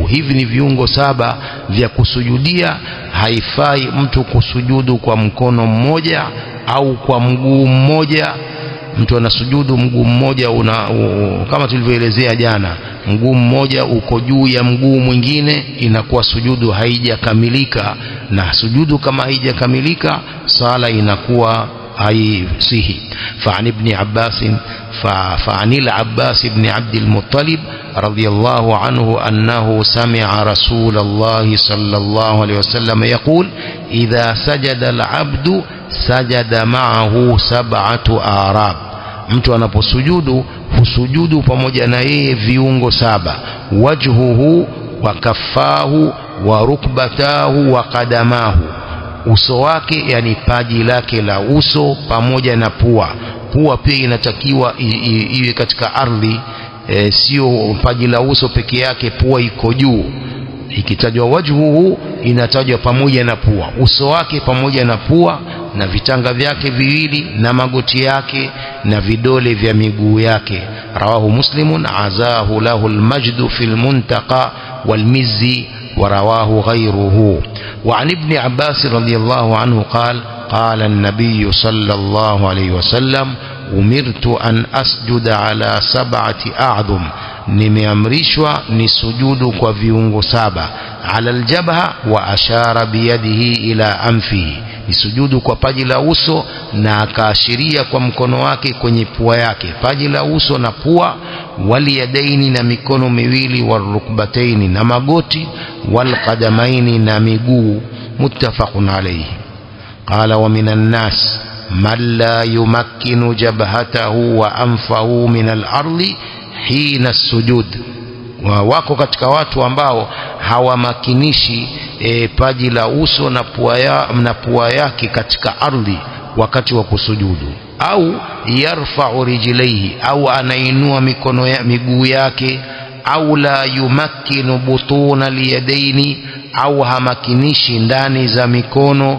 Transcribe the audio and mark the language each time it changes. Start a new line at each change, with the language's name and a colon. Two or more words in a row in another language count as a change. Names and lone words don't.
Swahili: Hivi ni viungo 7 vya kusujudia. Haifai mtu kusujudu kwa mkono mmoja au kwa mguu mmoja. Mtu anasujudu mguu mmoja kama tulivyoelezea jana, mguu mmoja uko juu ya mguu mwingine, inakuwa sujudu haijakamilika, na sujudu kama haijakamilika sala inakuwa haisihi.
Arabic: فعن العباس بن عبد المطلب رضي الله عنه أنه سمع رسول الله صلى الله عليه وسلم يقول إذا سجد العبد سجد معه 7 أعراب.
Swahili: mtu anaposujudu husujudu pamoja na yeye viungo 7:
Arabic: وجهه وكفاه وركبتاه وقدماه,
Swahili: uso wake yani paji lake la uso pamoja na pua. Pua pia inatakiwa iwe katika ardhi, sio paji la uso peke yake pua iko juu. Ikitajwa wajhuhu inatajwa pamoja na pua, uso wake pamoja na pua na vitanga vyake viwili na magoti yake na vidole vya miguu yake.
Arabic: رواه مسلم وعزاه له المجد في المنتقى والمزي ورواه غيره. وعن ابن عباس رضي الله عنه قال النبي صلى الله عليه وسلم أمرت أن أسجد على 7 أعظم.
Swahili: nimeamrishwa nisujudu kwa viungo 7:
Arabic: على الجبهة وأشار بيده إلى أنفه,
Swahili: nisujudu kwa paji la uso na akaashiria kwa mkono wake kwenye pua yake, paji la uso na pua, waliyadaini na mikono miwili, warukbataini na magoti, walqadamaini na miguu.
Arabic: متفق عليه. قال ومن الناس من لا يمكن جبهته وأنفه من الأرض حين السجود.
Swahili: Wako katika watu ambao hawamakinishi paji la uso na pua yake katika ardhi wakati wa kusujudu, au
Arabic: يرفع رجليه,
Swahili: au anainua miguu yake, au
Arabic: لا يمكن بطون اليدين,
Swahili: au hamakinishi ndani za mikono.